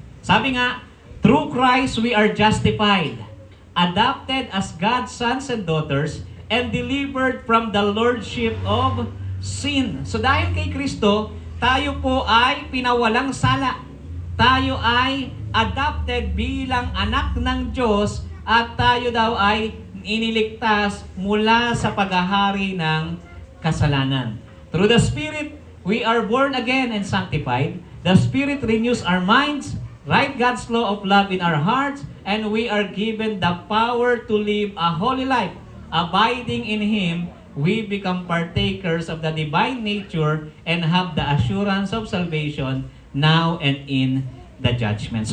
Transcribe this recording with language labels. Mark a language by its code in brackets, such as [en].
[tl] Sabi nga, [en] through Christ we are justified, adopted as God's sons and daughters, and delivered from the lordship of sin. [tl] So dahil kay Kristo, tayo po ay pinawalang sala. Tayo ay adopted bilang anak ng Diyos at tayo daw ay iniligtas mula sa paghahari ng kasalanan. [en] Through the Spirit, we are born again and sanctified. The Spirit renews our minds, write God's law of love in our hearts, and we are given the power to live a holy life. Abiding in Him, we become partakers of the divine nature and have the assurance of salvation now and in the judgment.